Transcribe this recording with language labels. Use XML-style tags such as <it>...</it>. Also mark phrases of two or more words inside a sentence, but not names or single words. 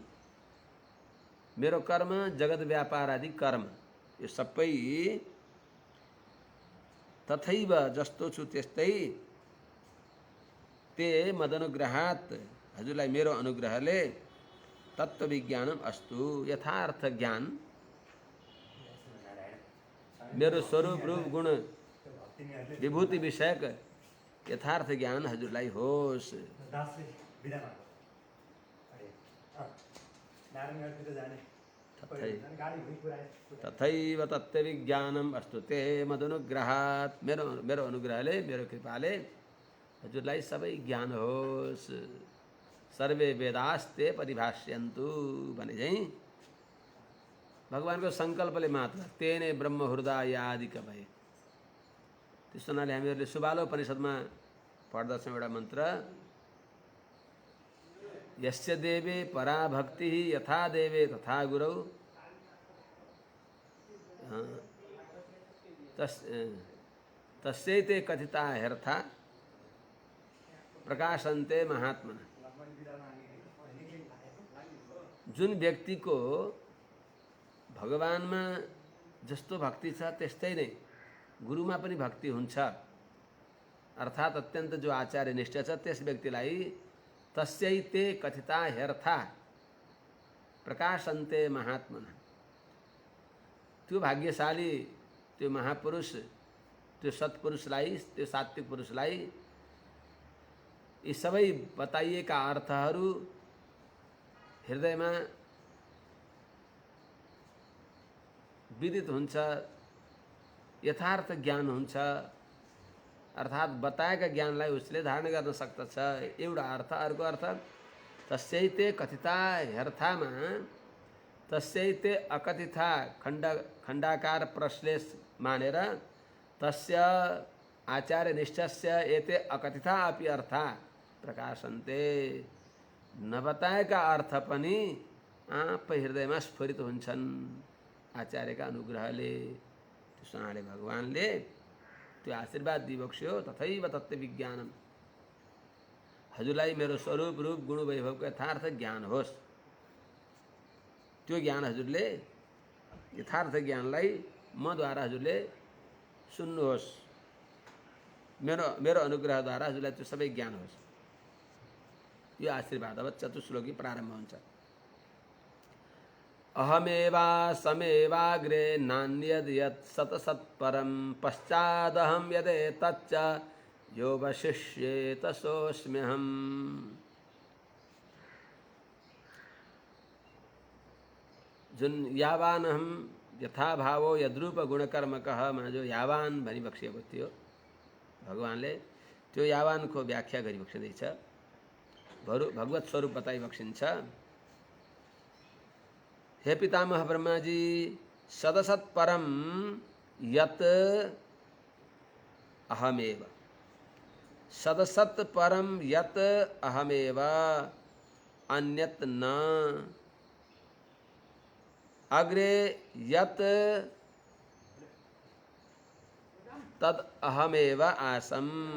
<ne>मेरो कर्म जगत व्यापार आदि कर्म, यो सबै तथैव, जस्तो छु त्यस्तै,</ne> <sa>ते मदनुग्रहात्,</sa> <ne>हजुरलाई मेरो अनुग्रहले,</ne> <sa>तत्त्वविज्ञानम अस्तु,</sa> <ne>यथार्थ ज्ञान, मेरो स्वरूप रूप गुण विभूति विषयक यथार्थ ज्ञान हजुरलाई होस्।</ne> <sa>तथैव तत्त्वविज्ञानम अस्तु ते मदनुग्रहात्,</sa> <ne>मेरो अनुग्रहले, मेरो कृपाले हजुरलाई सबै ज्ञान होस्।</ne> <sa>सर्वे वेदास्ते परिभाष्यन्तु</sa> <ne>भने चाहिँ भगवानको सङ्कल्पले मात्र,</ne> <sa>तेने ब्रह्म हृदय आदि कवय।</sa> <ne>त्यस्तो हुनाले हामीहरूले सुबालोपनिषदमा पढ्दछौँ एउटा मन्त्र,</ne> <sa>यस्य देवे परा भक्ति यथा देवे तथा गुरौ, तस्यैते कथिता ह्यर्था प्रकाशन्ते महात्मना।</sa> <ne>जुन व्यक्तिको भगवानमा जस्तो भक्ति छ त्यस्तै नै गुरुमा पनि भक्ति हुन्छ, अर्थात् अत्यन्त जो आचार्य निष्ठ छ त्यस व्यक्तिलाई</ne> <sa>तस्यैते कथिता ह्यर्था प्रकाशन्ते महात्मना।</sa> <ne>त्यो भाग्यशाली, त्यो महापुरुष, त्यो सत्पुरुषलाई, त्यो सात्विक पुरुषलाई यी सबै बताइएका अर्थहरू हृदयमा विदित हुन्छ, यथार्थ ज्ञान हुन्छ, अर्थात बताएका ज्ञानलाई उसले धारण गर्न सक्दछ एउटा अर्थ। अर्को अर्थ</ne> <sa>तस्यैते कथिता ह्यर्थामा तस्यैते अकथिता</sa> <ne>खण्डाकार प्रश्लेष मानेर</ne> <sa>तस्य आचार्य निष्ठस्य एते अकथिता अपि अर्था प्रकाशन्ते।</sa> <ne>नबताएका अर्थ पनि हृदयमा स्फुरित हुन्छन् आचार्यका अनुग्रहले। त्यसैले भगवानले त्यो आशीर्वाद दिइबक्स्यो।</ne> <sa>तथैव तत्त्व विज्ञानम,</sa> <ne>हजुरलाई मेरो स्वरूप रूप गुण वैभवको यथार्थ ज्ञान होस्। त्यो ज्ञान हजुरले, यथार्थ ज्ञानलाई मद्वारा हजुरले सुन्नुहोस्। मेरो अनुग्रहद्वारा हजुरलाई त्यो सबै ज्ञान होस्। यो आशीर्वाद अब चतुश्लोकी प्रारम्भ हुन्छ।</ne> <sa>अहमेवा समेवाग्रे नान्यद् यत् सतसत्परं पश्चादहं यदेतच्च यो वशिष्येत सोऽस्म्यहम्।</sa> <ne>जुन</ne> <sa>यावान हम यथा भावो यद्रूप गुणकर्मकमा</sa> <ne>जो यावान भनी बक्सिएको थियो भगवानले, त्यो यावानको व्याख्या गरी बक्सिँदैछ। भगवत स्वरूप बताइ बक्सिन्छ। हे पितामह ब्रह्माजी,</ne> <sa>सदसत् परम यत अहमेव, सदसत् परम यत अहमेव अन्यत न अग्रे यत तद अहमेव आसम</sa>